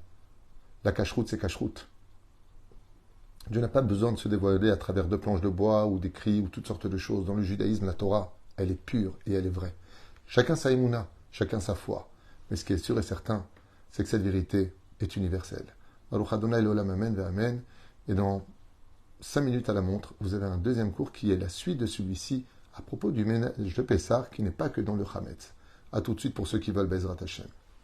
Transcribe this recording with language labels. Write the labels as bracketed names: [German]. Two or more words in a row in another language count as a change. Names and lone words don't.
[French] La cacheroute, c'est cacheroute. Dieu n'a pas besoin de se dévoiler à travers 2 planches de bois ou des cris ou toutes sortes de choses. Dans le judaïsme, la Torah, elle est pure et elle est vraie. Chacun sa émouna, chacun sa foi. Mais ce qui est sûr et certain, c'est que cette vérité est universelle. [Hebrew] ברוך אדוני לעולם אמן ואמן. [French] Et dans 5 minutes à la montre, vous avez un deuxième cours qui est la suite de celui-ci à propos du ménage de Pessah, qui n'est pas que dans le Hametz. A tout de suite pour ceux qui veulent [Hebrew] בעזרת השם.